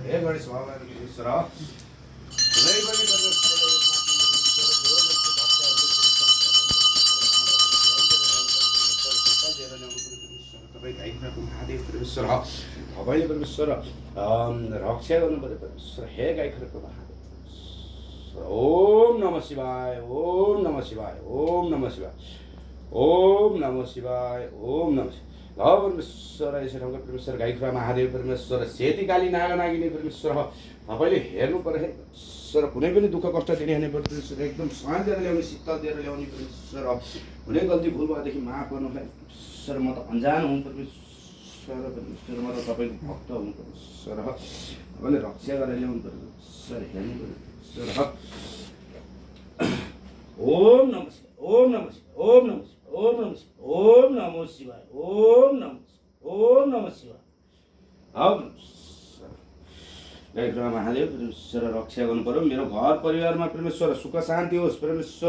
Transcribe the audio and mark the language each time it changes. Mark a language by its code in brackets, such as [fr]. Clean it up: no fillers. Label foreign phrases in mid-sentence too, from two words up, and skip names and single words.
[ne] हे गणेश भगवान परमेश्वर, कुनै पनि परमेश्वर तपाईँ गाई कुराको महादेव परमेश्वर, तपाईँले परमेश्वर रक्षा गर्नु पऱ्यो परमेश्वर। हे गाई कुराको महादेव परमेश्वर, [sa] ओम नमः शिवाय, ओम नमः शिवाय, ओम नमः शिवाय, ओम नमः शिवाय, ओम नमः शिवाय। [ne] ल परमेश्वर यसरी ठाउँको परमेश्वर गाई कुखुरा महादेव परमेश्वर, सेती काली नागा नागिनी परमेश्वर, तपाईँले हेर्नु पऱ्यो है परमेश्वर, कुनै पनि दुःख कष्ट दिने होइन परमेश्वर, एकदम शान्ति दिएर ल्याउने शीतल दिएर ल्याउने परमेश्वर। कुनै गल्ती भुल भएदेखि माफ गर्नु है परमेश्वर, म त अन्जान हुँ परमेश्वर, परमेश्वर म त तपाईँको भक्त हुँ परमेश्वर, तपाईँले रक्षा गरेर ल्याउनु पऱ्यो परमेश्वर, हेर्नु पऱ्यो परमेश्वर। [sa] ओम नमः शिवाय, ओम नमः शिवाय, ओम नमः शिवाय, ओम नमः शिवाय, ओम नमः शिवाय, ओम नमः शिवाय, ओम नमः शिवाय। [ne] गाई कुखुरा महादेव परमेश्वर रक्षा गर्नु पऱ्यो, मेरो घर परिवारमा परमेश्वर सुख शान्ति होस् परमेश्वर।